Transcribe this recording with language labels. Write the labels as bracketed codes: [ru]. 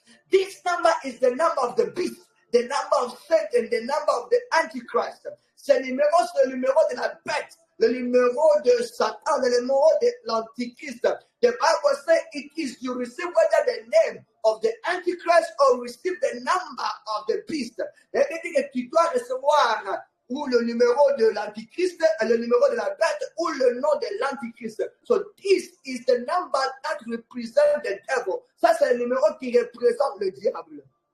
[en] This number is the number of the beast, the number of Satan, the number of the Antichrist. [fr] Ce numéro, c'est le numéro de la bête, le numéro de Satan, le numéro de l'Antichrist. [en] The Bible says it is you receive whether the name of the Antichrist or receive the number of the beast. [fr] C'est-à-dire que tu dois recevoir ou le numéro de l'Antichrist, le numéro de la bête, ou le nom de l'Antichrist. [en] So this is the number that represents the devil. [fr] Ça, c'est le numéro qui représente le diable.